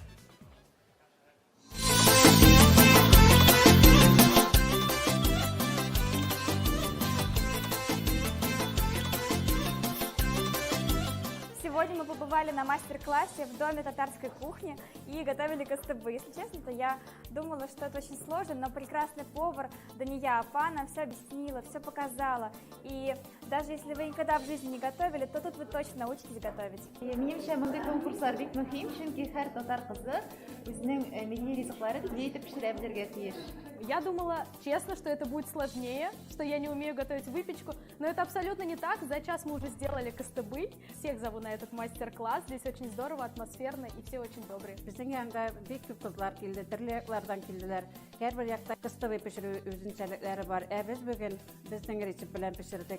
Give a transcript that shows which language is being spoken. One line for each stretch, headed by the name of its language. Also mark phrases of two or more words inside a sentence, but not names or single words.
Russian: Сегодня мы побывали на мастер-классе в доме татарской кухни и готовили кыстыбы. Если честно, то я думала, что это очень сложно, но прекрасный повар Дания Апа нам все объяснила, все показала. И даже если вы никогда в жизни не готовили, то тут вы точно научитесь готовить.
Tatar: Менимчә, мондый конкурслар бик мөһим, чөнки һәр татар кызы үзенең милли ризыкларын бия итеп пешерә белергә тиеш.
Russian: Я думала, честно, что это будет сложнее, что я не умею готовить выпечку, но это абсолютно не так. За час мы уже сделали кыстыбый. Всех зову на этот мастер-класс. Здесь очень здорово, атмосферно и все очень добрые.
Uzbek: Bizning yanında bek ko'p qizlar keldi, turli yoqlardan keldilar. Har bir yoqda qistovый pishirish o'zinchaliklari bor. Biz bugun bizning retsept bilan pishirdik.